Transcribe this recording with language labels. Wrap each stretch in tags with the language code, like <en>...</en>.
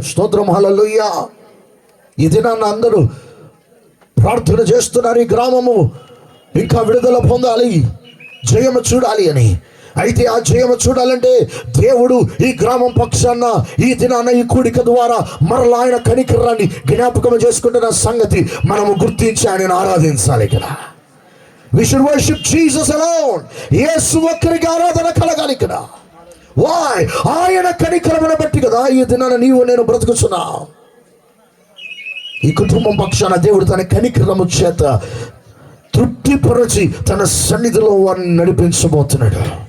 <te>స్తోత్రం, హల్లెలూయా. ఈ దినాన్ని అందరూ ప్రార్థన చేస్తున్నారు, ఈ గ్రామము ఇంకా విడుదల పొందాలి, జయము చూడాలి అని. అయితే ఆ జయము చూడాలంటే దేవుడు ఈ గ్రామం పక్షాన ఈ దినాన ఈ కూడిక ద్వారా మరలా ఆయన కనికరాన్ని జ్ఞాపకం చేసుకుంటున్న సంగతి మనము గుర్తించి ఆయనను ఆరాధించాలి.</te> <en>ఇక్కడ we should worship Jesus alone.</en> <te>యేసు ఒక్కరికి ఆరాధన కలగాలి ఇక్కడ. why? ఆయన కనికరమును బట్టి కదా ఈ దినాన నీవు నేను బ్రతుకుతున్నా. ఈ కుటుంబం పక్షాన దేవుడు తన కనికరము చేత తృప్తిపరచి తన సన్నిధిలో వారిని నడిపించబోతున్నాడు.</te>